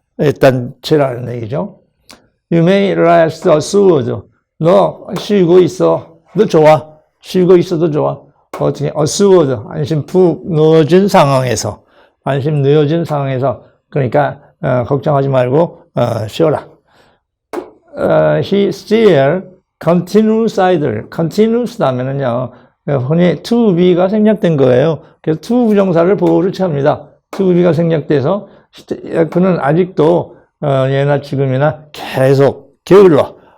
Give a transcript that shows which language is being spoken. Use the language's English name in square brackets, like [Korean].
[Korean] 애딴 채라는 얘기죠. [English] You may rest assured. [Korean] 너 쉬고 있어. 너 좋아. 쉬고 있어도 좋아. 어떻게 assured 안심 푹 누워진 상황에서 안심 누워진 상황에서 그러니까 걱정하지 말고 쉬어라. [English] He still continues idle. [Korean] continues 하면은요 흔히 to be가 생략된 거예요. 그래서 to 부정사를 보호를 취합니다. to be가 생략돼서 그는 아직도 예나 지금이나 계속 게을러.